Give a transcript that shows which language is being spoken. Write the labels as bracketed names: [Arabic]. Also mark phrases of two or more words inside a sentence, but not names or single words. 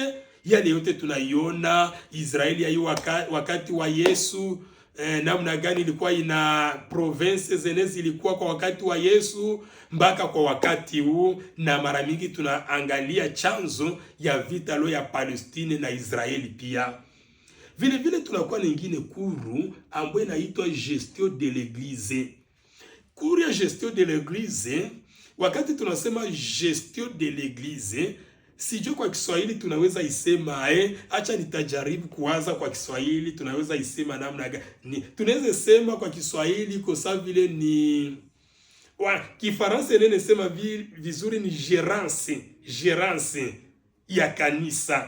[Swahili] Yale yote tunaiona Israeli ya wakati wa Yesu, namna gani ilikuwa ina province zenezi ilikuwa kwa wakati wa Yesu mpaka kwa wakati huu, na mara mingi tunaangalia chanzo ya vita lo ya Palestine na Israeli pia. Vile vile tunakuwa nyingine kuru ambayo inaitwa [French] gestion de l'église. [Swahili] Kuru ya [French] gestion de l'église, [Swahili] wakati tunasema [French] gestion de l'église, [Swahili] sijui kwa Kiswahili tunaweza isema acha nitajaribu kuwaza kwa Kiswahili tunaweza isema namna gani. Tunaweza sema kwa Kiswahili kwa sababu vile ni Kifaransa nene sema vizuri ni gérance ya kanisa.